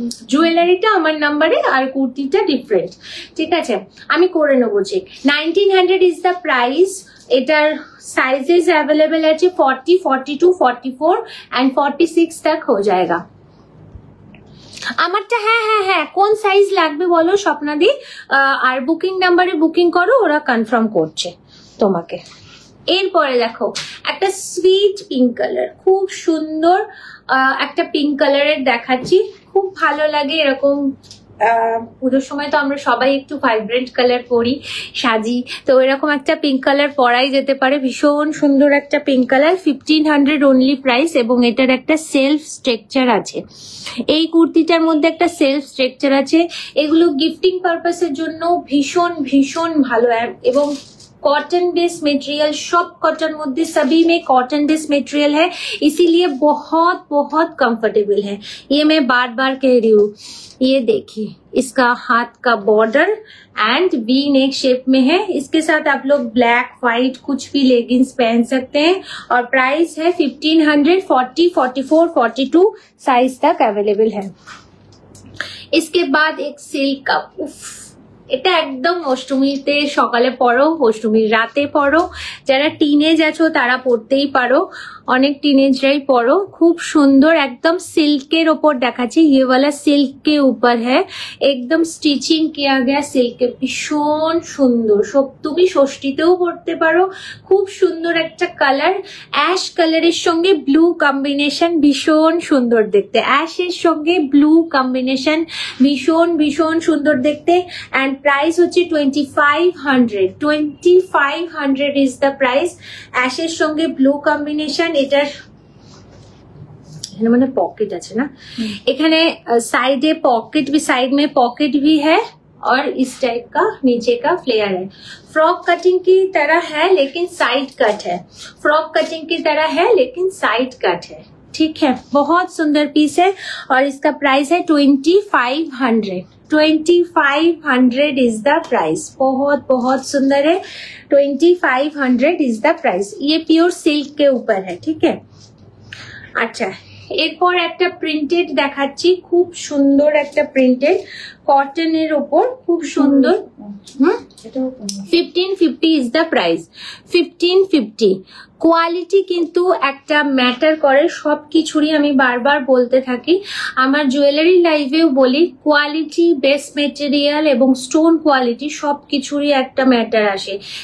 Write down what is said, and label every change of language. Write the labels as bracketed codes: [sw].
[bn] জুয়েলারিটা আমার নাম্বারে আর কুর্তিটা ডিফারেন্ট, ঠিক আছে, আমি করে নেবো চেক। [en] 1900 is the price. [hi] এটার साइजेस अवेलेबल है 40, 42, 44 एंड 46 तक हो जाएगा। [bn] আমারটা হ্যাঁ কোন সাইজ লাগবে বলো স্বপ্নাদি, আর বুকিং নাম্বারে বুকিং করো, ওরা কনফার্ম করছে তোমাকে। এরপরে দেখো একটা সুইট পিঙ্ক কালার, খুব সুন্দর একটা পিঙ্ক কালারের দেখাচ্ছি, খুব ভালো লাগে এরকম। পুজোর সময় তো আমরা সবাই একটু ভাইব্রেন্ট কালার পরি, সাজি, তো এরকম একটা পিঙ্ক কালার পরাই যেতে পারে। ভীষণ সুন্দর একটা পিঙ্ক কালার, 1500 অনলি প্রাইস, এবং এটার একটা সেলফ স্ট্রাকচার আছে। এই কুর্তিটার মধ্যে একটা সেলফ স্ট্রাকচার আছে। এগুলো গিফটিং পারপাসের জন্য ভীষণ ভীষণ ভালো, এবং [hi] कॉटन बेस मटेरियल, सब कॉटन मध्य सभी में कॉटन बेस मटेरियल है, इसीलिए बहुत बहुत कंफर्टेबल है। ये मैं बार बार कह रही हूँ। ये देखिए इसका हाथ का border and V neck shape में है। इसके साथ आप लोग ब्लैक व्हाइट कुछ भी लेगिंग्स पहन सकते हैं, और प्राइस है 1500, 40, 44, 42 साइज तक अवेलेबल है। इसके बाद एक सिल्क का, [bn] এটা একদম অষ্টমীতে সকালে পরো, অষ্টমীর রাতে পরো, যারা টিনেজ আছো তারা পরতেই পারো, অনেক টিনেজরাই পরো। খুব সুন্দর একদম সিল্কের ওপর দেখাচ্ছি, [hi] ये वाला सिल्क के ऊपर है, एकदम स्टिचिंग किया गया सिल्क, [bn] ভীষণ সুন্দর। তুমি ষষ্ঠীতেও পরতে পারো। খুব সুন্দর একটা কালার, অ্যাশ কালারের সঙ্গে ব্লু কম্বিনেশন, ভীষণ সুন্দর দেখতে। অ্যাশের সঙ্গে ব্লু কম্বিনেশন ভীষণ ভীষণ সুন্দর দেখতে। [en] And price হচ্ছে 2500 is the price. [bn] অ্যাশের সঙ্গে ব্লু কম্বিনেশন। [hi] এটার মানে पॉकेट [bn] আছে না, এখানে [hi] साइडे पॉकेट भी, साइड में पॉकेट भी है, और इस टाइप का नीचे का फ्लेयर है। फ्रॉक कटिंग की तरह है लेकिन साइड कट है, फ्रॉक कटिंग की तरह है लेकिन साइड कट है, ठीक है। बहुत सुंदर पीस है, और इसका प्राइस है 2500। [en] 2500 is the price. [hi] बहुत बहुत सुंदर है, [en] 2500 is the price. [hi] ये प्योर सिल्क के ऊपर है, ठीक है। [bn] अच्छा, এরপর একটা প্রিন্টেড দেখাচ্ছি, খুব সুন্দর একটা প্রিন্টেড, কটনের ওপর খুব সুন্দর। [en] 1550 is the price. [bn] 1550 কোয়ালিটি কিন্তু একটা ম্যাটার করে, সবকিছুরই আমি বারবার বলতে থাকি, আমার জুয়েলারি লাইভেও বলি, কোয়ালিটি, বেস্ট মেটেরিয়াল এবং স্টোন কোয়ালিটি সবকিছুরই একটা ম্যাটার আসে।